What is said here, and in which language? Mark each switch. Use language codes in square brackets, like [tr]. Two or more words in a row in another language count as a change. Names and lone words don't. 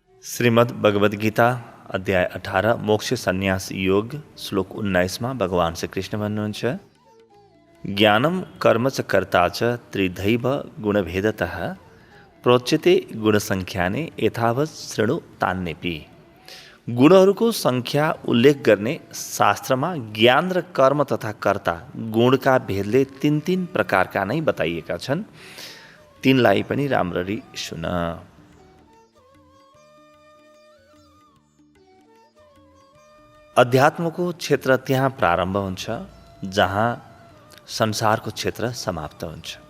[ne] श्रीमद् भगवद गीता अध्याय 18 मोक्ष संन्यास योग श्लोक 19 भगवान श्री कृष्ण भन्नुहुन्छ [sa] ज्ञानम कर्म च कर्ता च त्रिधैव गुणभेदतः प्रोच्यते गुणसङ्ख्याने यथावत् शृणु तान्यपि। [ne] गुणहरूको सङ्ख्या उल्लेख गर्ने शास्त्रमा ज्ञान र कर्म तथा कर्ता गुणका भेदले तीन तीन प्रकारका नै बताइएका छन्। तिनलाई पनि राम्ररी सुन। अध्यात्मको क्षेत्र त्यहाँ प्रारम्भ हुन्छ जहाँ संसारको क्षेत्र समाप्त हुन्छ।